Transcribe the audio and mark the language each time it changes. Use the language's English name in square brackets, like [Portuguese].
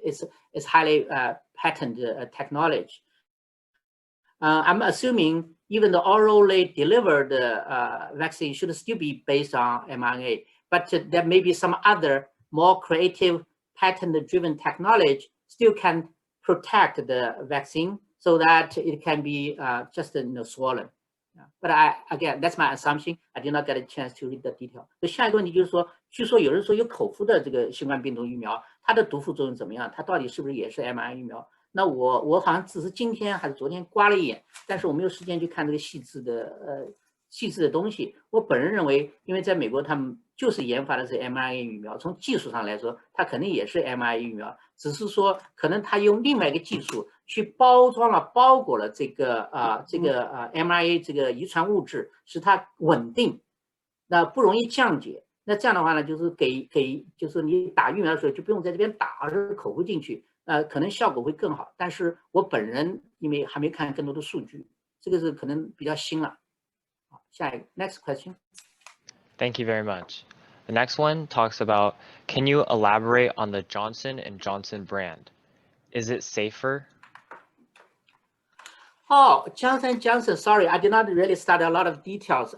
[English] It's highly patented technology. I'm assuming even the orally delivered vaccine should still be based on mRNA, but there may be some other more creative patent-driven technology still can protect the vaccine so that it can be just swollen. But again, that's my assumption. I did not get a chance to read the detail. [Chinese] 下一个问题就是说，据说有人说有口服的这个新冠病毒疫苗，它的毒副作用怎么样？它到底是不是也是 mRNA 疫苗？那我好像只是今天还是昨天刮了一眼，但是我没有时间去看这个细致的东西。我本人认为，因为在美国他们就是研发的是 mRNA 疫苗，从技术上来说，它肯定也是 mRNA 疫苗，只是说可能它用另外一个技术去包裹了这个mRNA 这个遗传物质，使它稳定，那不容易降解。那这样的话呢，就是就是你打疫苗的时候就不用在这边打，而是口服进去，可能效果会更好。但是我本人因为还没看更多的数据，这个是可能比较新了。好，下一个 ， [English] next question. Thank you very much. The next one talks about, can you elaborate on the Johnson & Johnson brand? Is it safer? Oh, Johnson & Johnson, sorry, I did not really study a lot of details.